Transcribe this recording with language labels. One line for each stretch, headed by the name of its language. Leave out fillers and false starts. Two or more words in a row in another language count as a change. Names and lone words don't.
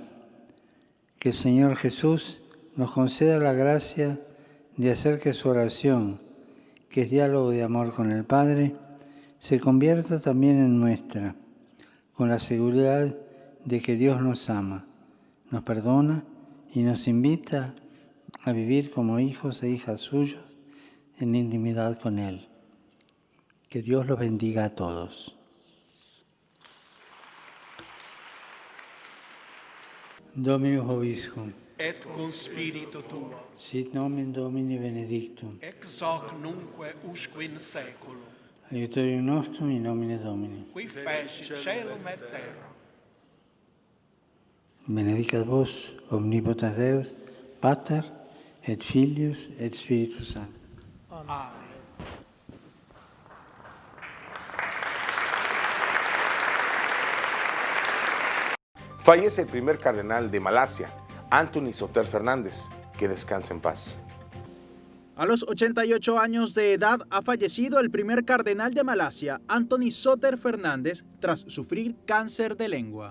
Spanish: Que el Señor Jesús nos conceda la gracia de hacer que su oración, que es diálogo de amor con el Padre, se convierta también en nuestra, con la seguridad de que Dios nos ama, nos perdona y nos invita a vivir como hijos e hijas suyos en intimidad con Él. Que Dios los bendiga a todos.
Latin: Dominus vobiscum. et cum spiritu tuo, Sit nomen Domini benedictum. ex hoc nunque usque in saeculum, Aiutorium nostrum in nomine Domini. qui fecit caelum et terra. Benedicat vos, omnipotens Deus, Pater, et Filius, et Spiritus Sanctus. Amen.
Spanish: Fallece el primer cardenal de Malasia, Anthony Soter Fernández, que descanse en paz. A los 88 años de edad ha fallecido el primer cardenal de Malasia, Anthony Soter Fernández, tras sufrir cáncer de lengua.